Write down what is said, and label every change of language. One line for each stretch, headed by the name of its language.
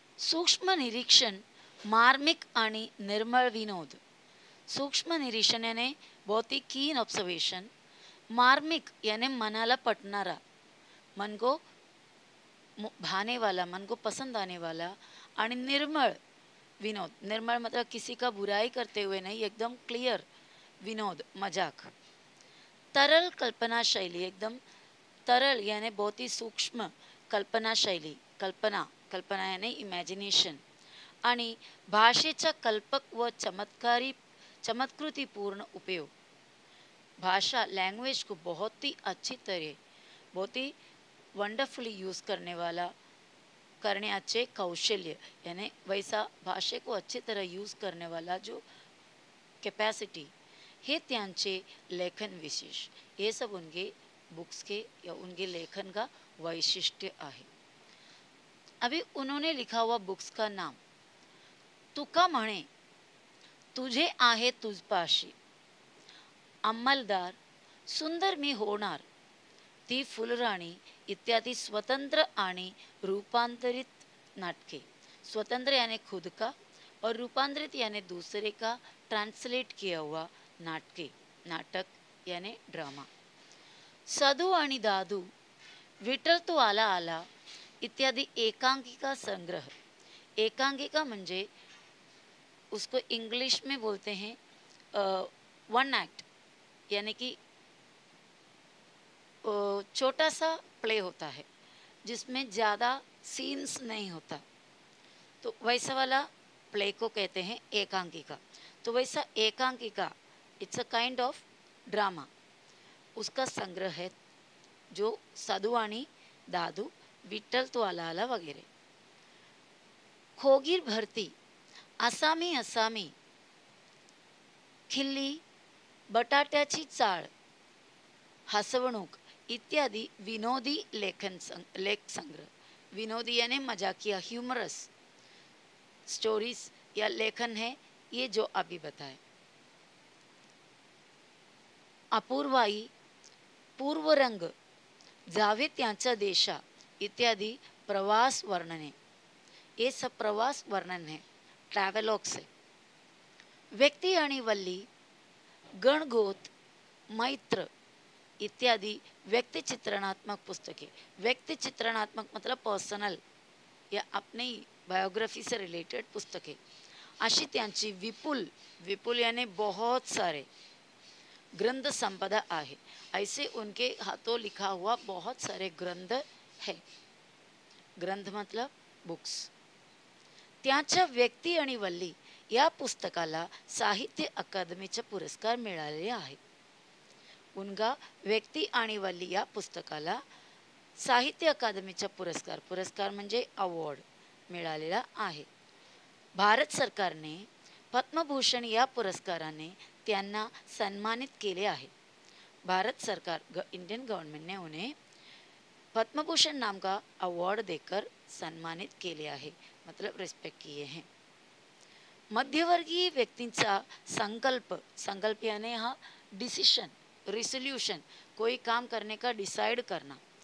Marathi: सूक्ष्म निरीक्षण, मार्मिक आणि निर्मळ विनोद. सूक्ष्म निरीक्षण
Hindi: यानी बहुत ही कीन ऑब्जर्वेशन. मार्मिक यानी
Marathi: मनाला पटनारा,
Hindi: मन को भाने वाला, मन को पसंद आने वाला.
Marathi: आणि निर्मळ विनोद,
Hindi: निर्मळ मतलब किसी का बुराई करते हुए नहीं, एकदम क्लियर विनोद, मजाक. तरल कल्पना शैली, एकदम तरल यानी बहुत ही सूक्ष्म कल्पना शैली. कल्पना, कल्पना यानी इमॅजिनेशन.
Marathi: आणि भाषेचा कल्पक व चमत्कृतिपूर्ण उपयोग.
Hindi: भाषा, लैंग्वेज को बहुत ही अच्छी तरह, बहुत ही
English: wonderfully
Hindi: यूज़ करने अच्छे कौशल्य, यानी वैसा भाषे को अच्छी तरह यूज़ करने वाला जो कैपेसिटी,
Marathi: हे त्यांचे लेखन विशेष.
Hindi: ये सब उनके बुक्स के या उनके लेखन का वैशिष्ट्य आहे. अभी उन्होंने लिखा हुआ बुक्स का नाम, तुका म्हणे तुझे आहे तुझपाशी, अंमलदार, सुंदर मी होणार, ती फुलराणी
Marathi: इत्यादि स्वतंत्र आणि रूपांतरित नाटके.
Hindi: स्वतंत्र यानी खुद का और रूपांतरित यानी दूसरे का ट्रांसलेट किया हुआ नाटके, नाटक यानी ड्रामा.
Marathi: सदू आणि दादू, विठल तो आला आला इत्यादि एकांकिका संग्रह. एकांकिका म्हणजे
Hindi: उसको इंग्लिश में बोलते हैं वन एक्ट, यानी कि छोटा सा प्ले होता है जिसमें ज़्यादा सीन्स नहीं होता, तो वैसा वाला प्ले को कहते हैं एकांकिका. तो वैसा एकांकिका,
English: it's a kind of drama,
Hindi: उसका संग्रह है जो सदू आणि दादू, विठ्ठल तो आला आला वगैरह.
Marathi: खोगीर भरती, असामी असामी, खिल्ली, बटाट्याची चाळ, हसवणूक इत्यादि विनोदी लेख संग्रह.
Hindi: विनोदी यानी मजाकिया, ह्यूमरस स्टोरीज या लेखन है ये जो अभी बताए.
Marathi: अपूर्वाई, पूर्वरंग, जावे त्यांच्या देशा इत्यादि प्रवास वर्णने.
Hindi: ये सब प्रवास वर्णन है, ट्रैवलॉग्स है.
Marathi: व्यक्ति आणि वल्ली, गणगोत, मैत्र इत्यादि व्यक्ति चित्रणात्मक पुस्तकें.
Hindi: व्यक्ति चित्रणात्मक मतलब पर्सनल या अपनी बायोग्राफी से रिलेटेड पुस्तकें.
Marathi: अशी त्यांची विपुल, विपुल
Hindi: यानी बहुत सारे
Marathi: ग्रंथ संपदा आहे.
Hindi: ऐसे उनके हाथों लिखा हुआ बहुत सारे ग्रंथ है. ग्रंथ मतलब बुक्स.
Marathi: त्यांच्या व्यक्ती आणि वल्ली या पुस्तकाला साहित्य अकादमीचा पुरस्कार मिळालेले आहे.
Hindi: उनका
Marathi: व्यक्ती आणि वल्ली या पुस्तकाला साहित्य अकादमीचा पुरस्कार, पुरस्कार म्हणजे अवॉर्ड मिळालेला आहे. भारत सरकारने पद्मभूषण या पुरस्काराने त्यांना सन्मानित केले आहे.
Hindi: भारत सरकार, इंडियन गवर्नमेंट ने उन्हें पद्मभूषण नाम का अवार्ड देकर सम्मानित किए है, मतलब रिस्पेक्ट किए हैं.
Marathi: मध्यवर्गीय व्यक्तींचा संकल्प, संकल्प
Hindi: यानी हा डिसीशन, रिसोल्यूशन, कोई काम करने का डिसाइड करना।